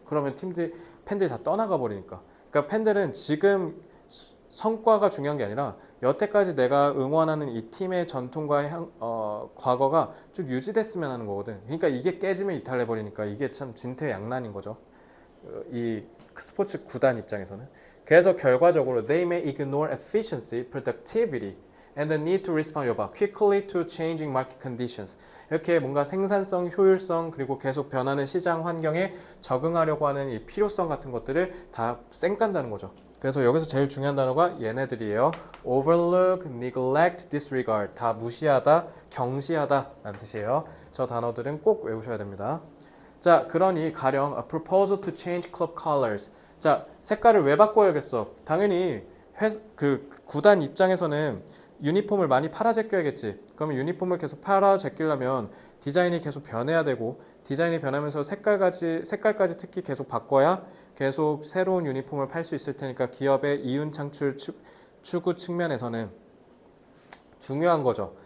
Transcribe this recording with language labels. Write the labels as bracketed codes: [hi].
[ko] 그러면 팬들이 다 떠나가 버리니까. 그러니까 팬들은 지금 성과가 중요한 게 아니라 여태까지 내가 응원하는 이 팀의 전통과 과거가 쭉 유지됐으면 하는 거거든. 그러니까 이게 깨지면 이탈해 버리니까 이게 참 진퇴양난인 거죠. 이 스포츠 구단 입장에서는. 그래서 결과적으로 [en] they may ignore efficiency, productivity, and the need to respond quickly to changing market conditions. [ko] 이렇게 뭔가 생산성, 효율성, 그리고 계속 변하는 시장 환경에 적응하려고 하는 이 필요성 같은 것들을 다 쌩깐다는 거죠. 그래서 여기서 제일 중요한 단어가 얘네들이에요. [en] overlook, neglect, disregard. [ko] 다 무시하다, 경시하다 라는 뜻이에요. 저 단어들은 꼭 외우셔야 됩니다. 자, 그러니 가령 [en] a proposal to change club colors. [ko] 자, 색깔을 왜 바꿔야겠어? 당연히 그 구단 입장에서는 유니폼을 많이 팔아 제껴야겠지. 그러면 유니폼을 계속 팔아 제끼려면 디자인이 계속 변해야 되고, 디자인이 변하면서 색깔까지 특히 계속 바꿔야 계속 새로운 유니폼을 팔 수 있을 테니까 기업의 이윤 창출 추구 측면에서는 중요한 거죠.